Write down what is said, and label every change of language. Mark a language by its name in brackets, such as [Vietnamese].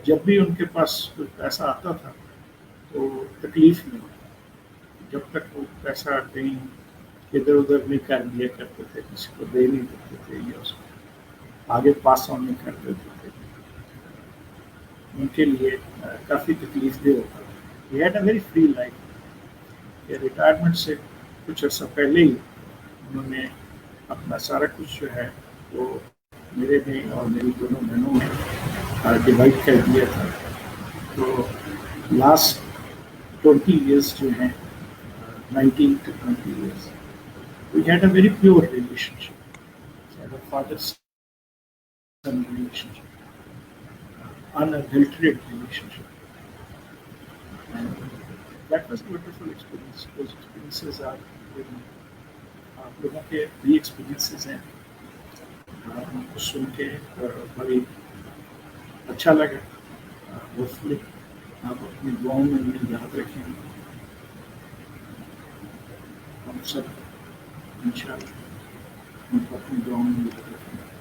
[Hindi] जब भी उनके पास कोई पैसा आता था तो तकलीफ नहीं होती, जब तक वो पैसा कहीं इधर उधर नहीं कर दिया करते थे, किसी को दे नहीं देते थे या उसको आगे पास ऑन नहीं कर देते थे, उनके लिए काफ़ी तकलीफ दे होता था। [English] He had a very free life. [Hindi] Retirement से कुछ अर्सा पहले ही उन्होंने अपना सारा कुछ जो है वो मेरे में और मेरी दोनों बहनों में डिवाइड कर दिया था। [English] तो last 20 years जो हैं, 19 to 20 years, we had a very pure relationship. We had a father-son relationship, unadulterated relationship. And that was a wonderful experience. Those experiences are with me. [Hindi] आप लोगों के भी experiences हैं, उनको सुन के बड़ी अच्छा लगा। Hopefully आप अपनी दुआओं में उन्हें याद रखें। हम सब इंशाअल्लाह उनको अपनी दुआओं में याद रखें।